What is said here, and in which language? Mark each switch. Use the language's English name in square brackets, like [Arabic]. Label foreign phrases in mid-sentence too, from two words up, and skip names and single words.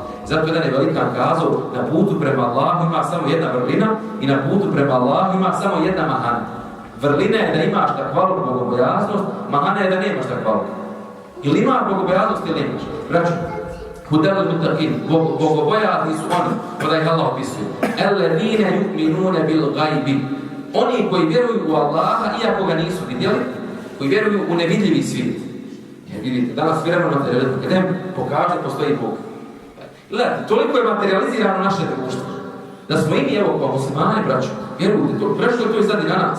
[Bosnian] Zato jedan je velikan kazao, na putu prema Allahu ima samo jedna vrlina i na putu prema Allahu ima samo jedna mahana. Vrlina je da imaš takvalu bogobojaznost, mahana je da nemaš takvalu. Ili imaš bogobojaznost ili nemaš. Braćo, budeli muttaqin, bogobojazni su oni, kada ih Allah opisuje. [Arabic] الذين يؤمنون بالغيب. [Bosnian] Oni koji vjeruju u Allaha, iako ga nisu vidjeli, koji vjeruju u nevidljivi svijet. Jer vidite, danas vjerujemo materializmu, kad nam pokaže, postoji Bog. Gledajte, toliko je materializirano naše društvo, da smo i mi, evo, kao muslimani, braćo, vjerujte, prešlo je to i sad i na nas.